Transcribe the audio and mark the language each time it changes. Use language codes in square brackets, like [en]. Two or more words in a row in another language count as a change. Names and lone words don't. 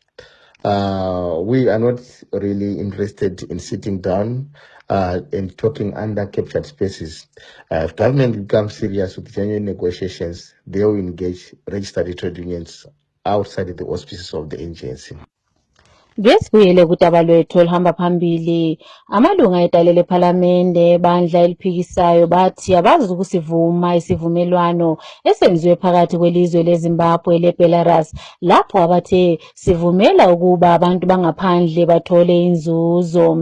[en] We are not really interested in sitting down and talking under captured spaces. If government becomes serious with genuine negotiations, they will engage registered trade unions outside the auspices of the agency. [nd] Ngesibuyele kudaba lwethu oluhamba phambili, amalunga edale lephalamende bandla eliphikisayo bathi abazi ukusivuma isivumelwano esenziwe phakathi kwelizwe leZimbabwe leBelarus lapho abathe sivumela ukuba abantu bangaphandle bathole inzuzo.